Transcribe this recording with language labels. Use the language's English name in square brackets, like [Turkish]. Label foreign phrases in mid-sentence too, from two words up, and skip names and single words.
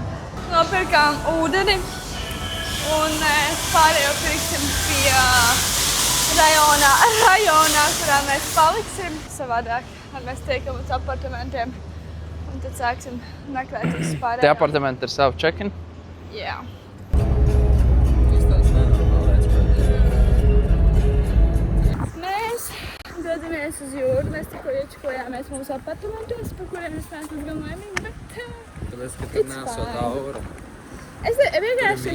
[Latvian] Nopirkām ūdeni un pārējo pirksim pie rajonā, kurā mēs paliksim. Savādāk mēs tiekam uz apartamentiem un tad sāksim meklēt uz pārējo. Tie apartamenti ir self-check-in? Jā. Mēs dodamies uz jūru, mēs tikko iečukojāmies mūsu apartamentos, par kuriem es neesmu diezgan laimīga, bet Tāpēc, ka tur nesot aura. es vienkārši...